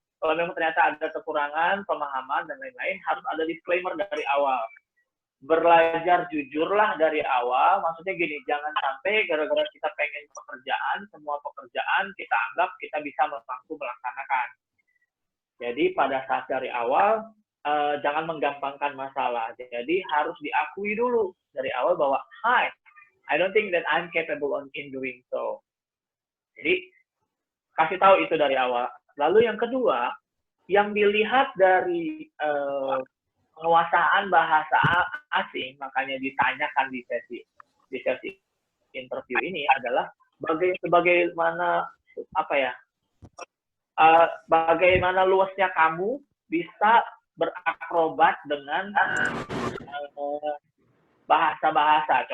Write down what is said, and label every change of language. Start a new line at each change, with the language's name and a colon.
Indonesian: Kalau memang ternyata ada kekurangan, pemahaman, dan lain-lain, harus ada disclaimer dari awal. Belajar jujurlah dari awal, maksudnya gini, jangan sampai gara-gara kita pengen pekerjaan, semua pekerjaan kita anggap kita bisa mampu melaksanakan. Jadi pada saat dari awal, jangan menggampangkan masalah. Jadi harus diakui dulu dari awal bahwa,
English: hi, I don't think that I'm capable in doing so.
Indonesian: Jadi, kasih tahu itu dari awal. Lalu yang kedua, yang dilihat dari penguasaan bahasa asing, makanya ditanyakan di sesi interview ini adalah bagaimana bagaimana luasnya kamu bisa berakrobat dengan bahasa-bahasa.